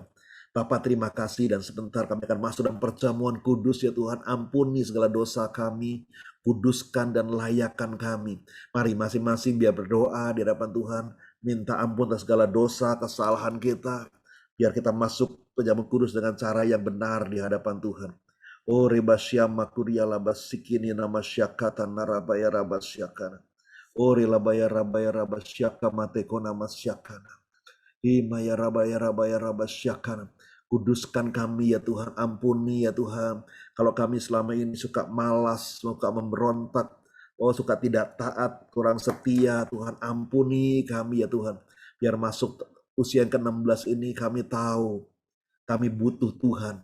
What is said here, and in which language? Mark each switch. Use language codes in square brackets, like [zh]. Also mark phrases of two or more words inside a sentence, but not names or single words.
[id] Bapak terima kasih, dan sebentar kami akan masuk dalam perjamuan kudus ya Tuhan. Ampuni segala dosa kami, kuduskan dan layakkan kami. Mari masing-masing biar berdoa di hadapan Tuhan, minta ampun atas segala dosa, kesalahan kita, biar kita masuk perjamuan kudus dengan cara yang benar di hadapan Tuhan. Oh ribasyama kuriya labasikini nama syakata narabaya rabasyakana. Oh rilabaya rabaya rabasyaka mateko nama syakana. Imaya rabaya rabasyakana. Kuduskan kami ya Tuhan, ampuni ya Tuhan. Kalau kami selama ini suka malas, suka memberontak, suka tidak taat, kurang setia, Tuhan ampuni kami ya Tuhan. Biar masuk usia yang ke-16 ini kami tahu, kami butuh Tuhan.